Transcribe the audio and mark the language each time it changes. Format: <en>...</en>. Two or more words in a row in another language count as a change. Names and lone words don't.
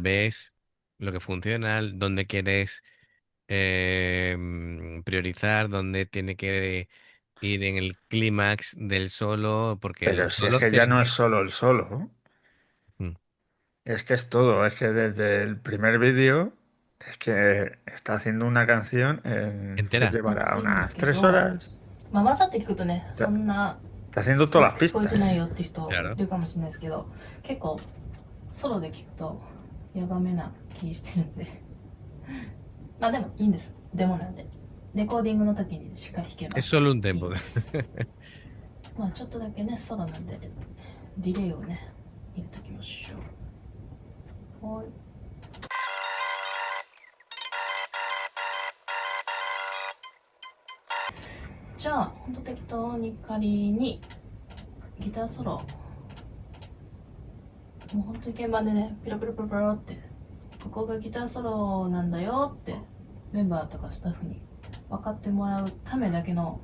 <es>Ves lo que funciona, dónde quieres priorizar, dónde tiene que ir en el clímax del solo, porque Pero los si es solos que ya no es tienen... solo el solo, ¿no? Mm, Es que es todo. Es que desde el primer vídeo es que está haciendo una canción que entera, llevará</es> <ja>暑いんです</ja> <es>unas</es> <ja>け</ja> <es>tres</es> <ja>ど、</ja> <es>horas.</es> <ja>まあ、わざって聞くとね、そ</ja> <es>Está,</es> <ja>んな</ja> <es>está haciendo</es> <ja>熱</ja> <es>todas las</es> <ja>く聞こえてない</ja> <es>pistas.</es> <ja>よって人</ja> <es>claro.</es> <ja>いるかもしれないですけど、結構ソロで聞くとヤバめな気してるんでまあでもいいんです、デモなんで。レコーディングの時にしっかり弾けば</ja> <es>Es solo un</es> <ja>いい</ja> <es>tempo.</es> <ja>んですまあちょっとだけね、ソロなんでディレイをね入れときましょう。はい、じゃあほんと適当に仮にギターソロ、もう本当に鍵盤でね、ピロピロピロピロって、ここがギターソロなんだよってメンバーとかスタッフに分かってもらうためだけの</ja>